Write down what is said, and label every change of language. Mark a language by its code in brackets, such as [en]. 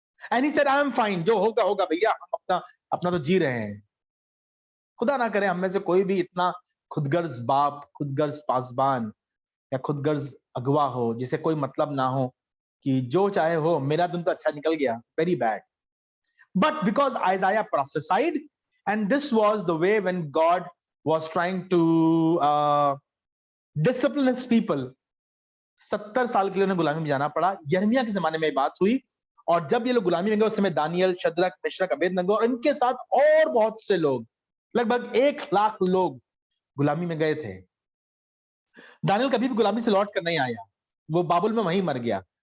[en] And he said, I am fine, [hi] जो होगा होगा भैया, हम अपना तो जी रहे हैं। खुदा ना करे हम में से कोई भी इतना खुदगर्ज बाप, खुदगर्ज पासबान या खुदगर्ज अगवा हो जिसे कोई मतलब ना हो कि जो चाहे हो, मेरा दिन तो अच्छा निकल गया, [en] very bad. But because Isaiah prophesied, and this was the way when God was trying to discipline his people, [hi] 70 साल के लिए उन्हें गुलामी में जाना पड़ा। यिर्मयाह के जमाने में ये बात हुई, और जब ये लोग गुलामी में गए उस समय दानियल, शद्रक, मेशक, अबेदनगो और इनके साथ और बहुत से लोग, लगभग 1 लाख लोग गुलामी में गए थे। दानियल कभी भी गुलामी से लौट कर नहीं आया, वो बाबुल में वहीं मर गया।